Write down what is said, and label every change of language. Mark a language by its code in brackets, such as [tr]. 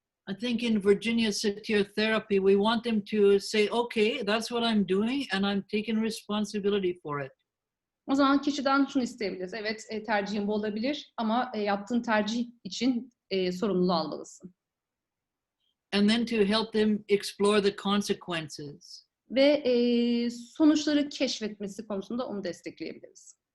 [en] I think in Virginia Satir therapy, we want them to say, okay, that's what I'm doing and I'm taking responsibility for it. [tr] o zaman kişiden şunu isteyebiliriz. Evet, tercihin bu olabilir ama yaptığın tercih için sorumluluğu almalısın. [en] And then to help them explore the consequences. [tr] Ve sonuçları keşfetmesi konusunda onu destekleyebiliriz.